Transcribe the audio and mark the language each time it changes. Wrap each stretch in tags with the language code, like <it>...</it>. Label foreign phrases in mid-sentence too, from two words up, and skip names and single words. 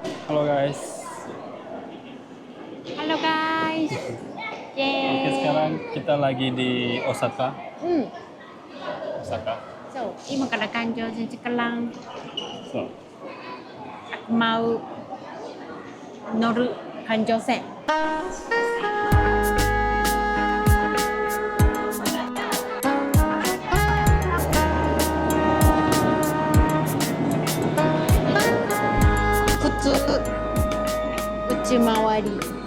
<id>Halo guys. Halo guys. Oke, sekarang kita lagi di Osaka.</id> <ja>うん。 Osaka. そう。今から環状線から</ja> <id>So, aku mau</id> <ja>乗る環状線。普通内回り。</ja>